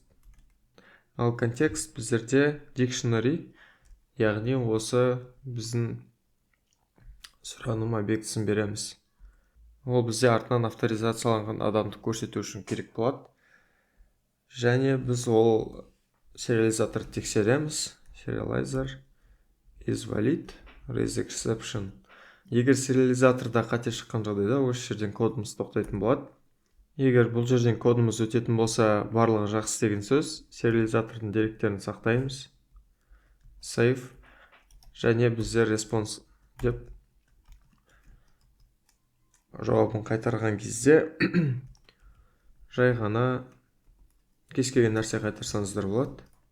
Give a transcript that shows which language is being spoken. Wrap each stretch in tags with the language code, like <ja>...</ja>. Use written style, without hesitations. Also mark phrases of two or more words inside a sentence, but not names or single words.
<kk>Ал контекст біздерде dictionary, яғни осы біздің сұраным объектісін береміз. Ол бізде артынан авторизацияланған адамды көрсету үшін керек болады. Және біз ол сериализатор тексереміз.</kk> <en>Serializer is valid, raise exception.</en> <kk>Егер сериализаторда қате шыққан жағдайда осы жерден кодымыз тоқтайтын болады. Егер бұл жерден кодымыз өтетін болса, барлығы жақсы деген сөз. Сериализатордың деректерін сақтаймыз. Save. Және біздер response деп жауабын қайтарған кезде жай ғана кез келген нәрсе қайтарсаңыздар болады.</kk>